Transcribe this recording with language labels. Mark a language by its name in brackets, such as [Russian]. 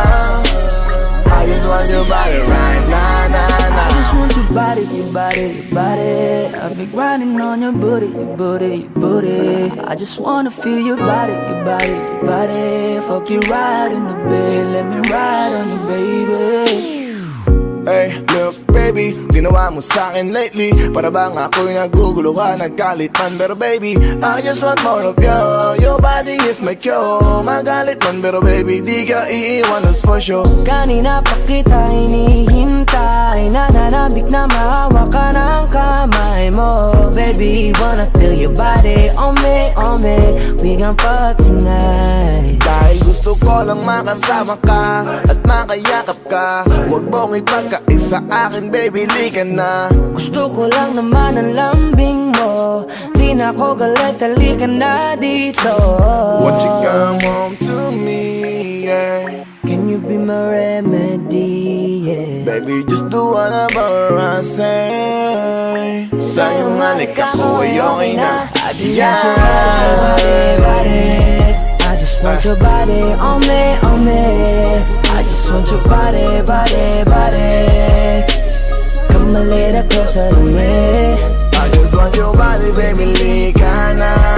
[English] I just want your body right now, I just want your body, your body, your body. I've been grinding on your booty, your booty, your booty. I just wanna feel your body, your body, your body. Fuck you right in the bed, let me ride on you, baby. Hey, look baby, [Filipino] ginawa mo sa'kin [English] lately. [Filipino] Para bang ako'y naguguluhan, nagkalitan. [English] Pero baby, I just want more of you. Your body is my cure. [Filipino] Magalit man, pero baby, di ka iiwan, [English] that's for sure. [Filipino] Kanina pa kita hinihintay, nananabik na mahawak ka ng kamay mo. [English] Baby, wanna feel your body on me, on me. We gon' fuck tonight. [Filipino] Dahil gusto ko lang makasama ka at makayakap ka. Huwag mong ipagkaisa akin, baby, liga na. Gusto ko lang naman ang lambing mo. Di na ako galit, halika na dito. [English] Won't you come home to me, yeah. Can you be my remedy, yeah. Baby, just do whatever I say. [Filipino] Sa'yong halik ako ay okay na. [English] I just want your body, body. I just want your body on me, on me. I just want your body, body, body. Come a little closer to me. I just want your body, baby, [Filipino] liga na.